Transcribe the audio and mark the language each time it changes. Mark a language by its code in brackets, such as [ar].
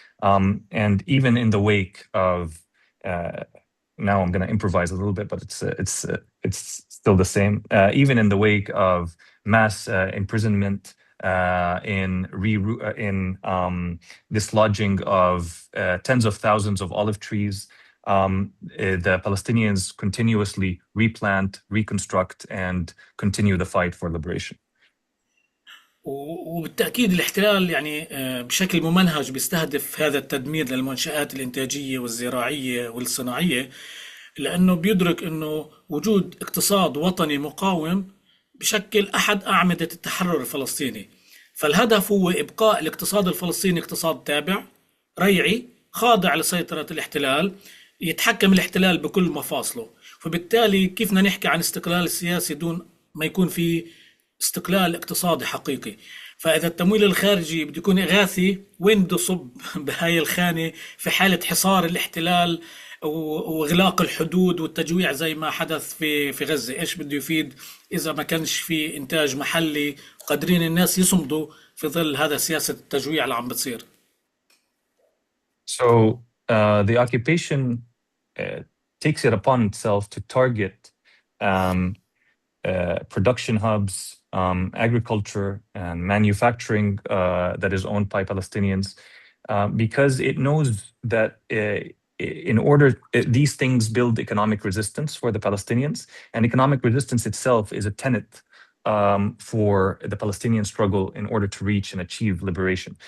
[en] And even in the wake of now I'm going to improvise a little bit, but it's still the same. Even in the wake of mass imprisonment in dislodging of tens of thousands of olive trees. The Palestinians continuously replant, reconstruct, and continue the fight for liberation. [ar] وبالتأكيد الاحتلال يعني بشكل ممنهج بيستهدف هذا التدمير للمنشآت الإنتاجية والزراعية والصناعية، لأنه بيدرك أنه وجود اقتصاد وطني مقاوم بشكل أحد أعمدة التحرر الفلسطيني. فالهدف هو إبقاء الاقتصاد الفلسطيني اقتصاد تابع ريعي خاضع لسيطرة الاحتلال، يتحكم الاحتلال بكل مفاصله. فبالتالي كيف بدنا نحكي عن استقلال سياسي دون ما يكون في استقلال اقتصادي حقيقي؟ فإذا التمويل الخارجي بده يكون إغاثي، وين بده يصب بهاي الخانة في حالة حصار الاحتلال واغلاق الحدود والتجويع زي ما حدث في غزة؟ ايش بده يفيد اذا ما كانش في انتاج محلي قادرين الناس يصمدوا في ظل هذا سياسة التجويع اللي عم بتصير؟ [en] So the occupation takes it upon itself to target production hubs, agriculture and manufacturing that is owned by Palestinians, because it knows that in order, these things build economic resistance for the Palestinians, and economic resistance itself is a tenet for the Palestinian struggle in order to reach and achieve liberation.